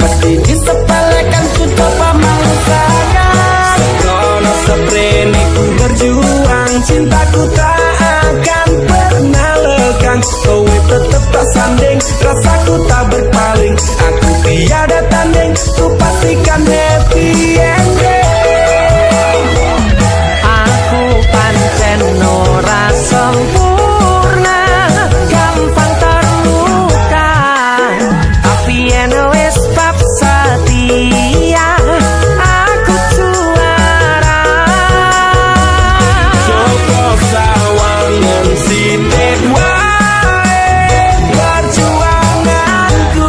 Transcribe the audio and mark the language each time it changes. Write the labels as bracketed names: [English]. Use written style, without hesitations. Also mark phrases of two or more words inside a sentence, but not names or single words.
[Indonesian] disepelekan ku coba mau sayang. [Javanese] Krono seprene [Indonesian] ku berjuang, cintaku tak akan pernah lekang. [Javanese] Kowe tetep tak sanding, rasaku tak berpaling. [Indonesian] Aku tiada tanding, ku pastikan [English] happy ending. [Javanese] Aku pancen ora sempurna, gampang terluka, tapi yen wis bab setia aku juara. Joko sawangan sidik wae perjuanganku.